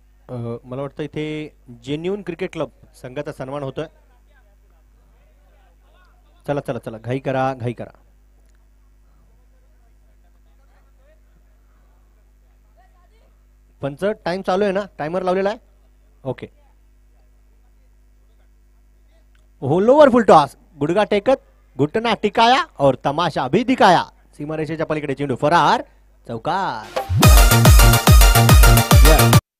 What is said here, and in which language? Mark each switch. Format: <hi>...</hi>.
<mr>मला वाटतं इथे जेन्युन क्रिकेट क्लब संघाचा सन्मान होतोय. चला चला चला, घाई करा घाई करा. पंच टाइम चालू आहे ना, टाइमर लावलेला आहे. ओके. हो, लोअर फुल टॉस, गुडगा टेकत</mr> <hi>घुटना टिकाया और तमाशा भी दिखाया.</hi> <mr>सीमारेषेच्या पलीकडे चेंडू फरार, चौकार. Yeah.</mr>